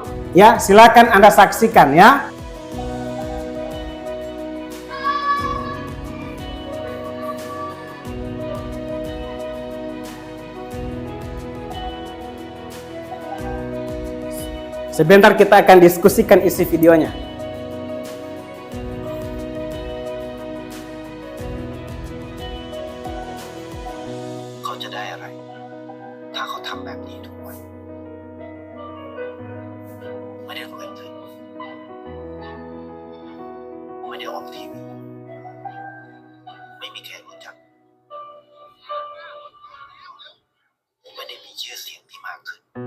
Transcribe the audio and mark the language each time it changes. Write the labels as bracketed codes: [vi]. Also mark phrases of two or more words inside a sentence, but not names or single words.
[id] Ya, silakan Anda saksikan ya. Sebentar kita akan diskusikan isi videonya. [th] Kau จะได้อะไรถ้าเขาทำแบบนี้ทุกวันไม่ได้รวยขึ้น ไม่ได้ออกทีวีไม่มีใครรู้จัก ไม่ได้มีชื่อเสียงที่มากขึ้น